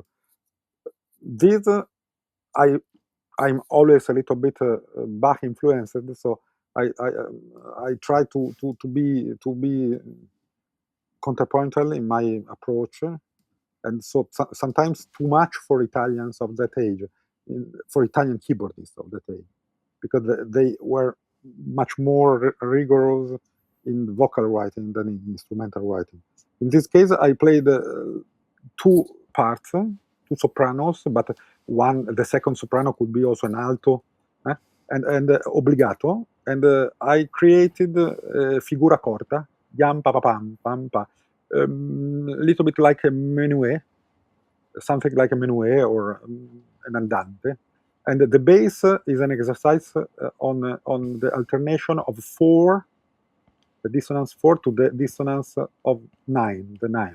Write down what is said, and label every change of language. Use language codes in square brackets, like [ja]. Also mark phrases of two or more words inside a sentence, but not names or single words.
[en] This I'm always a little bit Bach influenced, so I try to be contrapuntal in my approach, and so sometimes too much for Italians of that age, for Italian keyboardists of that age, because they were much more rigorous in vocal writing than in instrumental writing. In this case, I played two parts, two sopranos, but the second soprano could be also an alto, and obbligato. And I created [it] figura corta, yam pa pa pam pam pa, [en] little bit like a menuet, something like a menuet or an andante. And the bass is an exercise on the alternation of four, the dissonance 4 to the dissonance of 9, the ninth.